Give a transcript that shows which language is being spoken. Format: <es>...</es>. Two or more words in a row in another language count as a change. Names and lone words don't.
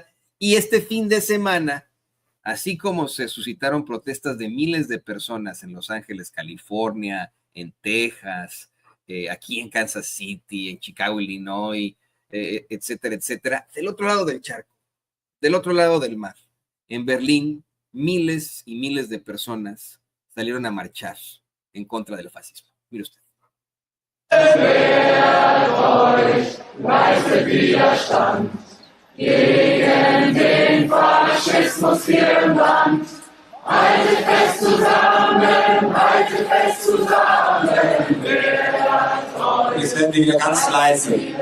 <es>Y este fin de semana, así como se suscitaron protestas de miles de personas en Los Ángeles, California, en Texas, aquí en Kansas City, en Chicago, Illinois, etcétera, etcétera, del otro lado del charco, del otro lado del mar, en Berlín, miles y miles de personas salieron a marchar en contra del fascismo. Mire usted.</es> <de>Gegen den Faschismus hier im Land. Haltet fest zusammen, haltet fest zusammen. Wir sind wieder ganz leise.</de>